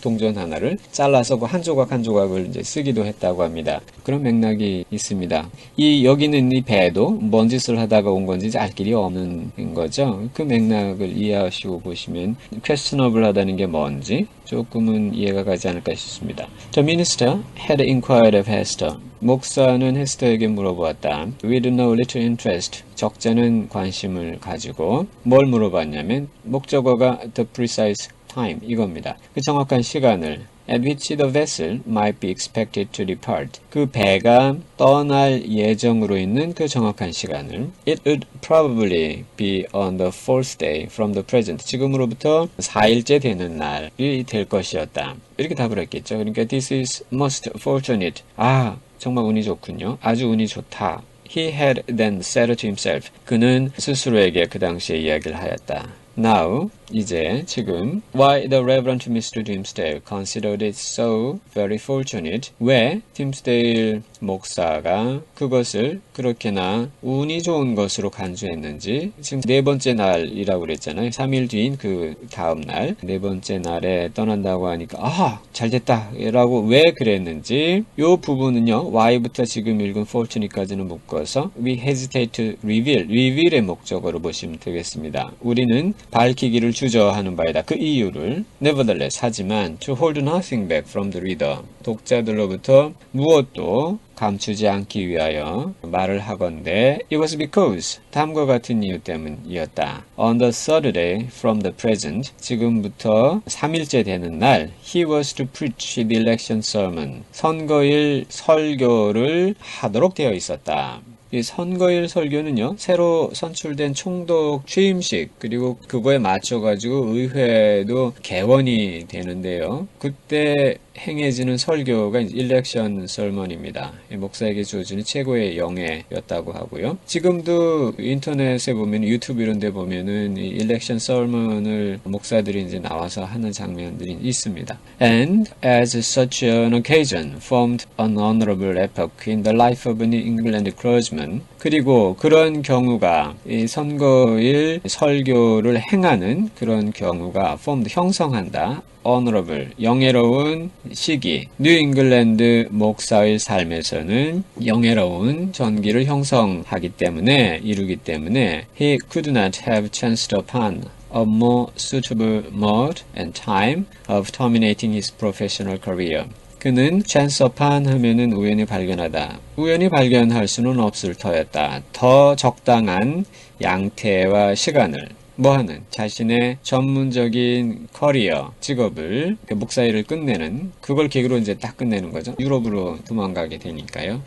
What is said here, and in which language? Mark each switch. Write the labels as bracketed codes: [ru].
[ko] 동전 하나를 잘라서 그 한 조각 한 조각을 이제 쓰기도 했다고 합니다. 그런 맥락이 있습니다. 여기는 이 배도 뭔 짓을 하다가 온 건지 알 길이 없는 거죠. 그 맥락을 이해하시고 보시면 questionable하다는 게 뭔지 조금은 이해가 가지 않을까 싶습니다. [en] The minister had inquired of Hester. [ko] 목사는 헤스터에게 물어보았다. [en] With no little interest. [ko] 적잖은 관심을 가지고 뭘 물어봤냐면 목적어가 [en] the precise time [ko] 이겁니다. 그 정확한 시간을 [en] at which the vessel might be expected to depart. [ko] 그 배가 떠날 예정으로 있는 그 정확한 시간을 [en] It would probably be on the fourth day from the present. [ko] 지금으로부터 4일째 되는 날이 될 것이었다. 이렇게 답을 했겠죠. 그러니까 [en] this is most fortunate. [ko] 정말 운이 좋군요. 아주 운이 좋다. [en] He had then said to himself. [ko] 그는 스스로에게 그 당시에 이야기를 하였다. [en] Now, [ko] 이제, 지금, [en] why the Reverend Mr. Dimmesdale considered it so very fortunate? [ko] 왜 Dimmesdale 목사가 그것을 그렇게나 운이 좋은 것으로 간주했는지, 지금 네 번째 날이라고 그랬잖아요. 3일 뒤인 그 다음 날, 네 번째 날에 떠난다고 하니까, 잘됐다! 라고 왜 그랬는지, 요 부분은요, why부터 지금 읽은 fortunate까지는 묶어서, [en] we hesitate to reveal [ko] 의 목적어로 보시면 되겠습니다. 우리는 밝히기를 주저하는 바이다. 그 이유를 nevertheless 하지만 [en] to hold nothing back from the reader [ko] 독자들로부터 무엇도 감추지 않기 위하여 말을 하건대 [en] it was because [ko] 다음과 같은 이유 때문이었다. [en] On the third day from the present [ko] 지금부터 3일째 되는 날 [en] he was to preach the election sermon [ko] 선거일 설교를 하도록 되어 있었다. 이 선거일 설교는요, 새로 선출된 총독 취임식, 그리고 그거에 맞춰가지고 의회도 개원이 되는데요. 그때 행해지는 설교가 일렉션 설먼입니다. 목사에게 주어지는 최고의 영예였다고 하고요. 지금도 인터넷에 보면 유튜브 이런 데 보면은 이 일렉션 설먼을 목사들이 이제 나와서 하는 장면들이 있습니다. [en] And as such an occasion formed an honorable epoch in the life of an England clergyman. [ko] 그리고 그런 경우가 이 선거일 설교를 행하는 그런 경우가 formed 형성한다. [en] honorable, [ko] 영예로운 시기, 뉴 잉글랜드 목사의 삶에서는 영예로운 전기를 형성하기 때문에, 이루기 때문에 [en] he could not have chanced upon a more suitable mode and time of terminating his professional career. [ko] 그는 [en] chance upon [ko] 하면은 우연히 발견하다. 우연히 발견할 수는 없을 터였다. 더 적당한 양태와 시간을 뭐하는 자신의 전문적인 커리어, 직업을 목사 일을 끝내는 그걸 계기로 이제 딱 끝내는 거죠. 유럽으로 도망가게 되니까요.